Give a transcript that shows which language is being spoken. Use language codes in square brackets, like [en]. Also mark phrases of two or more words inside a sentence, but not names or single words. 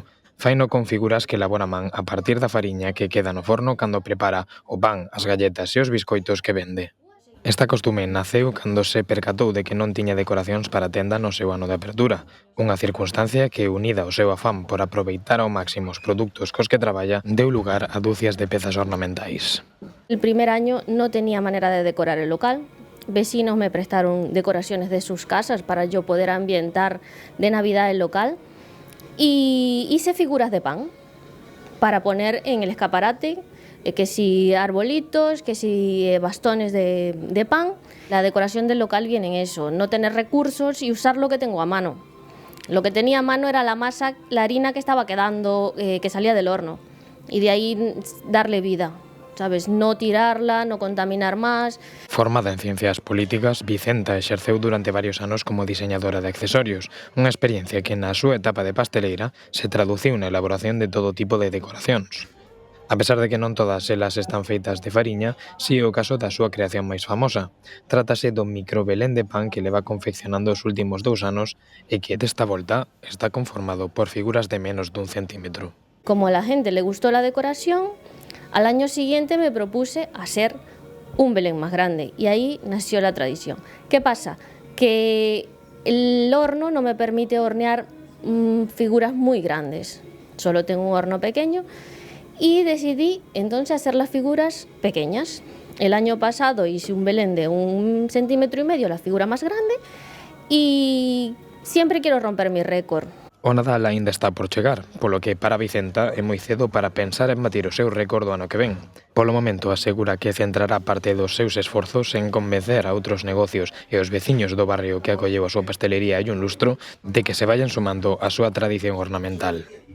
[gl] Faino con figuras que elabora man a partir da fariña que queda no forno cando prepara o pan, as galletas e os biscoitos que vende. Esta costume naceu cando se percatou de que non tiña decoracións para a tenda no seu ano de apertura, unha circunstancia que, unida ao seu afán por aproveitar ao máximo os produtos cos que traballa, deu lugar a dúcias de pezas ornamentais. [es] El primer año no tenía manera de decorar el local. Vecinos me prestaron decoraciones de sus casas para yo poder ambientar de Navidad el local y hice figuras de pan para poner en el escaparate, que si arbolitos, que si bastones de pan. La decoración del local viene en eso, no tener recursos y usar lo que tengo a mano. Lo que tenía a mano era la masa, la harina que estaba quedando, que salía del horno, y de ahí darle vida. ¿Sabes? No tirarla, no contaminar más. [gl] Formada en ciencias políticas, Vicenta exerceu durante varios anos como diseñadora de accesorios, unha experiencia que na súa etapa de pasteleira se traduciu na elaboración de todo tipo de decoracións. A pesar de que non todas elas están feitas de fariña, si é o caso da súa creación máis famosa. Trátase do micro Belén de pan que leva confeccionando os últimos 2 anos e que desta volta está conformado por figuras de menos dun centímetro. [es] Como a la gente le gustó la decoración, al año siguiente me propuse hacer un Belén más grande y ahí nació la tradición. ¿Qué pasa? Que el horno no me permite hornear figuras muy grandes, solo tengo un horno pequeño y decidí entonces hacer las figuras pequeñas. El año pasado hice un Belén de 1,5 centímetros, la figura más grande, y siempre quiero romper mi récord. [gl] O Nadal aínda está por chegar, polo que para Vicenta é moi cedo para pensar en batir o seu récord do ano que ven. Polo momento asegura que centrará parte dos seus esforzos en convencer a outros negocios e os veciños do barrio que acolleu a súa pastelería e un lustro de que [es] se vayan sumando [gl] a súa tradición ornamental.